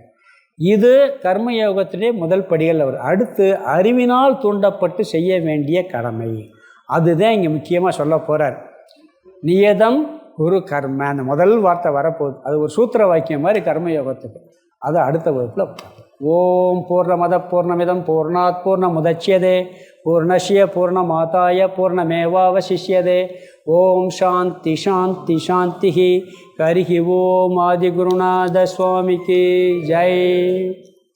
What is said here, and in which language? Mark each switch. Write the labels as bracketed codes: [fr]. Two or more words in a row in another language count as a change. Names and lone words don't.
[ta] இது கர்மயோகத்திலே முதல் படிகள். அவர் அடுத்து அறிவினால் தூண்டப்பட்டு செய்ய வேண்டிய கடமை, அதுதான் இங்கே முக்கியமாக சொல்ல போகிறார். [sa] नियतं कुरु कर्म, [ta] அந்த முதல் வார்த்தை வரப்போகுது. அது ஒரு சூத்திர வாக்கியம் மாதிரி கர்மயோகத்துக்கு. அது அடுத்த வகுப்பில். [sa] ओं पूर्णमदः पूर्णमिदं पूर्णात् पूर्णमुदच्यते पूर्णस्य पूर्णमादाय पूर्णमेवावशिष्यते. ओं शान्तिः शान्तिः शान्तिः. हरिः ओम्. [ta] ஆதிகுருநாத சுவாமிக்கு ஜெய்.